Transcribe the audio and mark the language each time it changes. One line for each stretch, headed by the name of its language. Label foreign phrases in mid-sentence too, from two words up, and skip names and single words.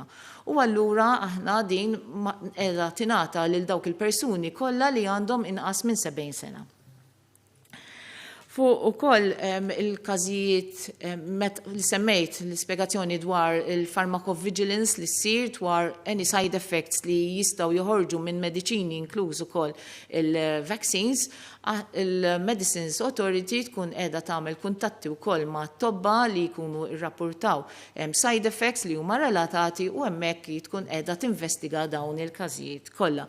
Maltese: U allura aħna din qiegħda tingħata lil dawk il-persuni kollha li għandhom inqas minn 70 sena. Fuq ukoll il-każijiet li semmejt l-ispjegazzjoni dwar il-pharmacovigilance li ssir dwar
English: any side effects
Maltese: li jistgħu joħorġu minn mediċini inkluż ukoll il-vaccines, il-Medicines Authority tkun qiegħda tagħmel kuntatti wkoll ma' tobba li jkunu rrappurtaw
English: side effects
Maltese: li huma relatati u hemmhekk tkun qiegħda tinvestiga dawn il-każijiet kollha.